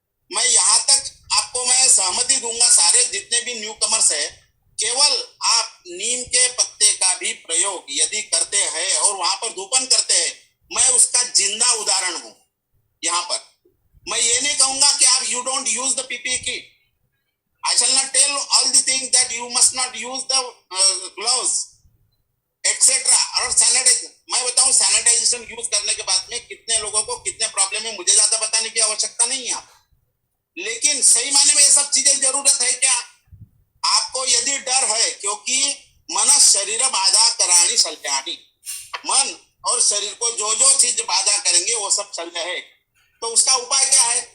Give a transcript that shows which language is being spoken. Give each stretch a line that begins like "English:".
Hindi: मैं यहाँ तक आपको मैं सहमति दूंगा, सारे जितने भी न्यू कमर्स है, केवल आप नीम के पत्ते का भी प्रयोग यदि करते हैं और वहां पर धूपन करते हैं, मैं उसका जिंदा उदाहरण हूं। यहाँ पर मैं ये नहीं कहूंगा कि आप
English: You don't use the PPE kit. I shall not tell all the things that you must not use the gloves, etc.
Hindi: और सैनिटाइजेशन, मैं बताऊं सैनिटाइजेशन यूज करने के बाद में कितने लोगों को कितने प्रॉब्लम है, मुझे ज्यादा बताने की आवश्यकता नहीं है। लेकिन सही मायने में ये सब चीजें जरूरत है क्या? आपको यदि डर है, क्योंकि मन शरीर बाधा करानी सल्याणी, मन और शरीर को जो जो चीज बाधा करेंगे वो सब चल जाए, तो उसका उपाय क्या है?